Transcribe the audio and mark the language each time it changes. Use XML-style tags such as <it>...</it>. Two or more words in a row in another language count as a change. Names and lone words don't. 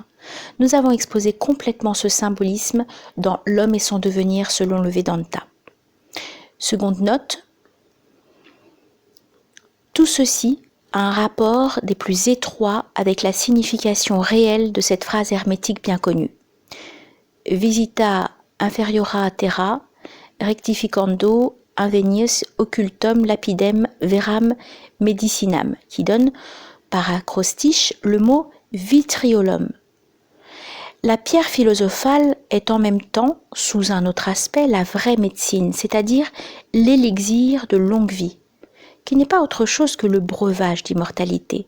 <fr>Nous avons exposé complètement ce symbolisme dans L'homme et son devenir selon le Vedanta. Seconde note, Tout ceci a un rapport des plus étroits avec la signification réelle de cette phrase hermétique bien connue.</fr> <la>Visita inferiora terra, rectificando invenies occultum lapidem veram medicinam,</la> <fr>qui donne par acrostiche le mot vitriolum. La pierre philosophale est en même temps, sous un autre aspect, la vraie médecine, c'est-à-dire l'élixir de longue vie, qui n'est pas autre chose que le breuvage d'immortalité.</fr>